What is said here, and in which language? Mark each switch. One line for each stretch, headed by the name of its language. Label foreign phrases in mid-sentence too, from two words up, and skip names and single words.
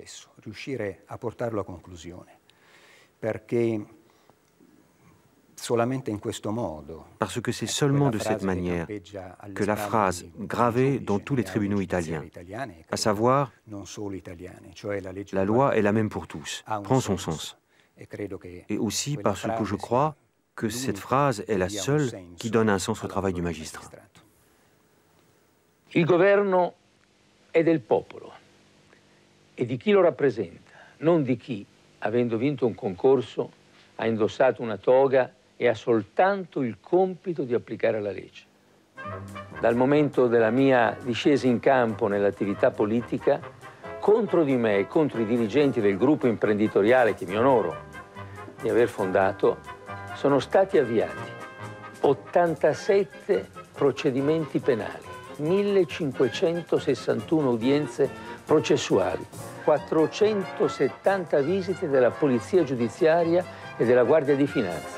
French: Parce que c'est seulement de cette manière que la phrase gravée dans tous les tribunaux italiens, à savoir « la loi est la même pour tous », prend son sens. Et aussi parce que je crois que cette phrase est la seule qui donne un sens au travail du magistrat.
Italian: Il governo è del popolo e di chi lo rappresenta, non di chi, avendo vinto un concorso, ha indossato una toga e ha soltanto il compito di applicare la legge. Dal momento della mia discesa in campo nell'attività politica, contro di me e contro i dirigenti del gruppo imprenditoriale che mi onoro di aver fondato, sono stati avviati 87 procedimenti penali, 1561 udienze processuali, 470 visite della Polizia Giudiziaria e della Guardia di Finanza.